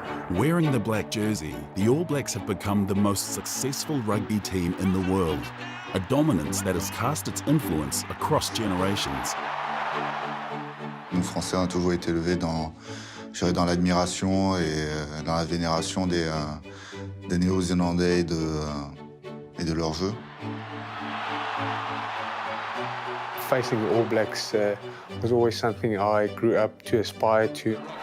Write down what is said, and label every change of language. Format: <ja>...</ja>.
<en>Wearing the black jersey, the All Blacks have become the most successful rugby team in the world, a dominance that has cast its influence across generations.</en> <fr>Nous, Français, ont toujours été élevés dans l'admiration et dans la vénération des Néo-Zélandais et de leur jeu.</fr> <en>Facing the All Blacks was always something I grew up to aspire to.</en>